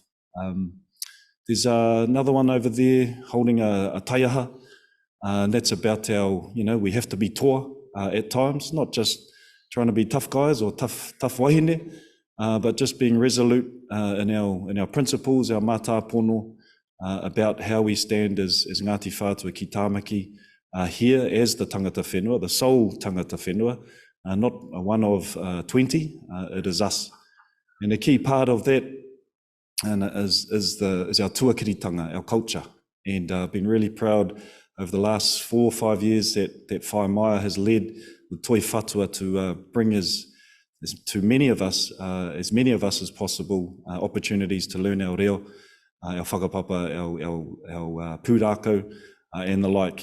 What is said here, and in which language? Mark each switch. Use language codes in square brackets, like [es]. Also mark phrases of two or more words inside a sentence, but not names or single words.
[en] There's another one over there holding a taiaha, and that's about our, we have to be toa at times, not just trying to be tough guys or tough wahine, but just being resolute in our principles, our mātāpono, about how we stand as Ngāti Whātua ki Tāmaki here as the [mi] tangata whenua, [en] the sole [mi] tangata whenua, [en] not one of 20, it is us. And a key part of that is our tuakiritanga, our culture. And I've been really proud over the last 4 or 5 years that Whaimaia has led with Toi Whatua to bring as many of us as possible opportunities to learn our reo, our whakapapa, our pūrākau, and the like.